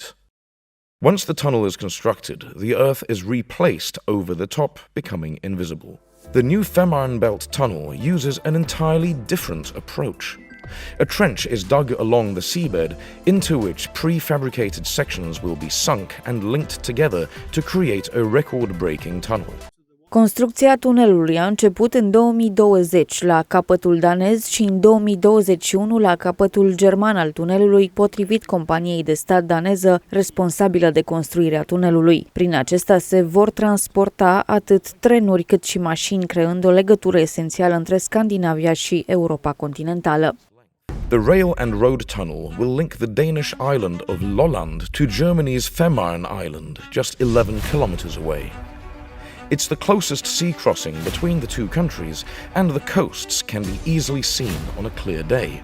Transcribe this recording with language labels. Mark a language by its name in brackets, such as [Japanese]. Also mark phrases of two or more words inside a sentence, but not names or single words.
[English] Once the tunnel is constructed, the earth is replaced over the top, becoming invisible. The new Fehmarnbelt tunnel uses an entirely different approach. A trench is dug along the seabed, into which prefabricated sections will be sunk and linked together to create a record-breaking tunnel. [Romanian] Construcția tunelului a început în 2020 la capătul danez și în 2021 la capătul german al tunelului, potrivit companiei de stat daneză responsabilă de construirea tunelului. Prin acesta se vor transporta atât trenuri cât și mașini, creând o legătură esențială între Scandinavia și Europa continentală. [English] The rail and road tunnel will link the Danish island of Lolland to Germany's Fehmarn Island, just 11 kilometers away. It's the closest sea crossing between the 2 countries, and the coasts can be easily seen on a clear day.